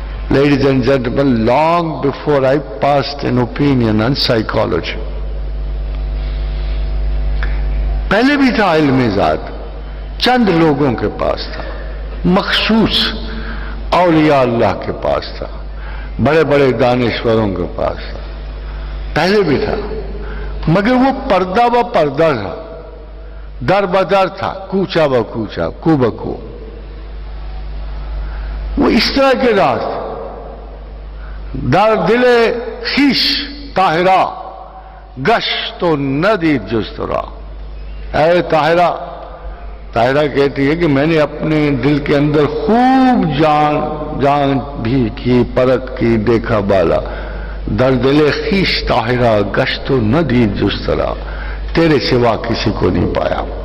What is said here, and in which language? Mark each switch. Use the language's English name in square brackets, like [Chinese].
[English] Ladies and gentlemen, long before I passed an opinion on psychology, [Urdu] پہلے بھی تھا علم ذات, چند لوگوں کے پاس تھا, مخصوص اولیاء اللہ کے پاس تھا, بڑے بڑے دانشوروں کے پاس تھا, پہلے بھی تھا, مگر وہ پردہ و پردہ تھا, در بدر تھا, کوچا و کوچا, کو بکو. وہ اس طرح کے راز تھے. [Persian] در دل خیش طاہرہ گشت و ندید جسترا. [Urdu] اے طاہرہ, طاہرہ کہتی ہے کہ میں نے اپنے دل کے اندر خوب جان بھی کی, پرکھ کی, دیکھا بالا. [Persian] در دل خیش طاہرہ گشت و ندید جسترا, [Urdu] تیرے سوا کسی کو نہیں پایا.